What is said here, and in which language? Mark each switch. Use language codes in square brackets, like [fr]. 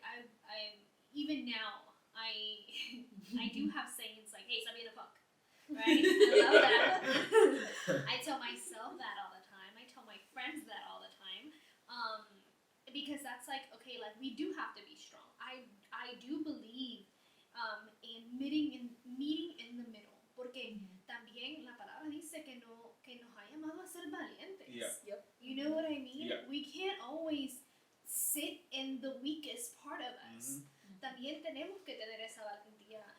[en] I'm even now. I do have sayings like, "Hey, stop being a punk," right? I love that. I tell myself that all the time. I tell my friends that all the time. Because that's like, okay, like we do have to be strong. I do believe in meeting in the middle. [es] Porque también la palabra dice que nos ha llamado a ser valientes. [en] Yeah. You know what I mean? Yeah. We can't always sit in the weakest part of us. [es] También tenemos que tener esa valentía.